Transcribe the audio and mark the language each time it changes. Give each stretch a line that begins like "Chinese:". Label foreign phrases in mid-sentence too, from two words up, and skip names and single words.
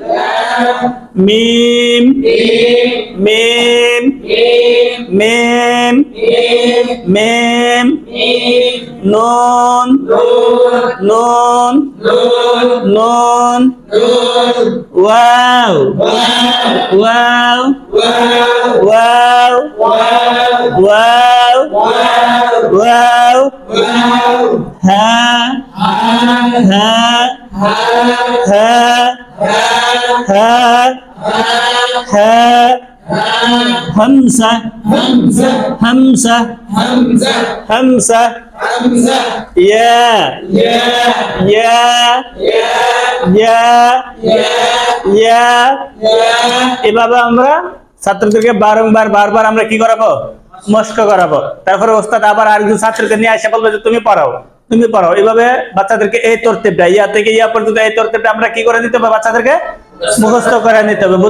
Arabic: ميم ميم ميم ميم نون نون نون واو واو واو واو واو ها ها ها ها ها همزة همزة همزة همزة همزة همزة يا يا يا يا يا
Bangla: এভাবে আমরা ছাত্রদেরকে বারবার বারবার আমরা কি করাবো? মস্ক করাবো। তারপরে ওস্তাদ আবার আরেকজন ছাত্রকে নিয়ে এসে বলবে যে তুমি পড়াও। তুমি পড়াও। এইভাবে বাচ্চাদেরকে এই তরতিবটা ইয়া থেকে ইয়া পর্যন্ত এই তরতিবটা আমরা কি করে দিতে হবে, বাচ্চাদেরকে মুখস্থ করে নিতে হবে।